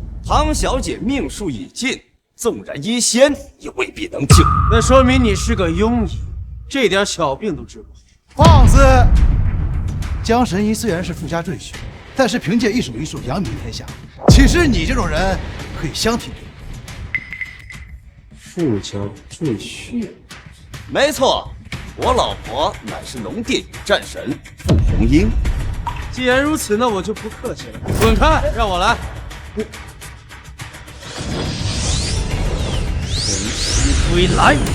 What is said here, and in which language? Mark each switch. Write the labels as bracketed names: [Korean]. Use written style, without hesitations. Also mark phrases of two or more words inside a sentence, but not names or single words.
[Chinese] 唐小姐命數已盡，縱然醫仙也未必能救。那說明你是個庸醫，這點小病都治不好。放肆！江神醫雖然是富家贅婿，但是憑借一手醫術揚名天下，豈是你這種人可以相提並論？富家赘婿，沒錯， 我老婆乃是龙殿宇战神傅红英。既然如此，那我就不客气了。滚开，让我来。晨曦归来。